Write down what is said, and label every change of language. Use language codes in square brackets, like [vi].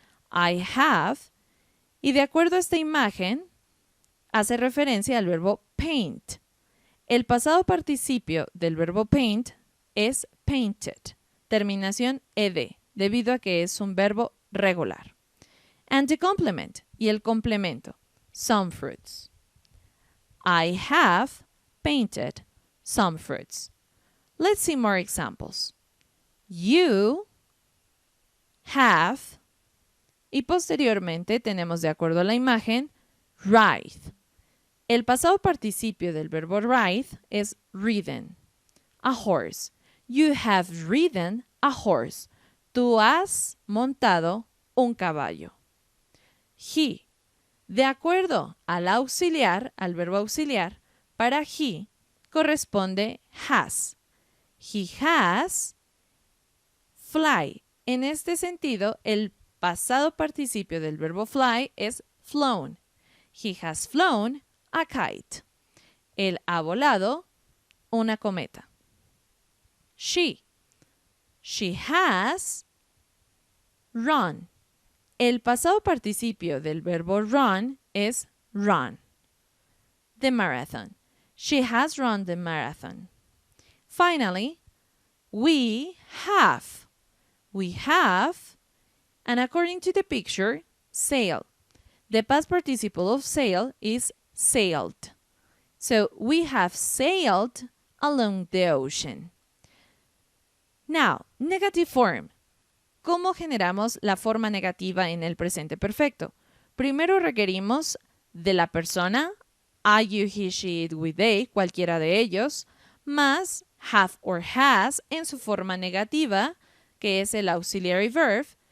[en] I have, [es] y de acuerdo a esta imagen, hace referencia al verbo paint. El pasado participio del verbo paint es painted, terminación ed, debido a que es un verbo regular. [en] And the complement, [es] y el complemento, [en] some fruits. I have painted some fruits. Let's see more examples. You have, [es] y posteriormente tenemos de acuerdo a la imagen, ride. El pasado participio del verbo ride es ridden. [en] A horse. You have ridden a horse. [es] Tú has montado un caballo. He. De acuerdo al auxiliar, al verbo auxiliar, para he corresponde has. [en] He has fly. [es] En este sentido, el pasado participio del verbo fly es flown. [en] He has flown a kite. [es] Él ha volado una cometa. [en] She has run. [es] El pasado participio del verbo run es run. [en] The marathon. She has run the marathon. Finally, we have. We have, and according to the picture, sail. The past participle of sail is sailed. So we have sailed along the ocean. Now, negative form. [es] ¿Cómo generamos la forma negativa en el presente perfecto? Primero requerimos de la persona, I, you, he, she, it, we, they, cualquiera de ellos, más have or has en su forma negativa, que es el auxiliary verb,